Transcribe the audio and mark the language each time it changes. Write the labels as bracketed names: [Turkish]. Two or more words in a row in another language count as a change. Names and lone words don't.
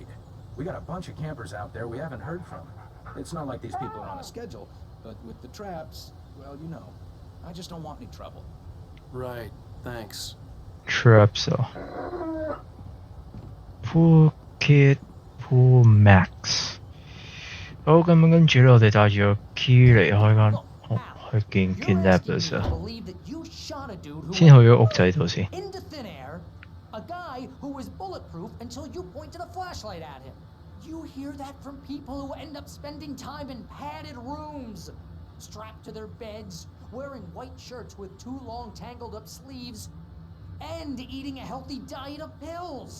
[English] We got a bunch of campers out there we haven't heard from. It's not like these people are on a schedule, but with the traps, well, you know, I just don't want any trouble. Right. Thanks. [Cantonese] Traps 啊 ，Poor Kid Poor Max。好，咁樣跟住咧，我哋帶住個 key 離開間屋去見 kidnappers 啊。 [English] Believe that you shot a dude who [Cantonese] 先去咗屋仔度先。 [English] into thin air, a guy who was bulletproof until you pointed a flashlight at him. You hear that from people who end up spending time in padded rooms, strapped to their beds, wearing white shirts with too long tangled up sleeves, and eating a healthy diet of pills.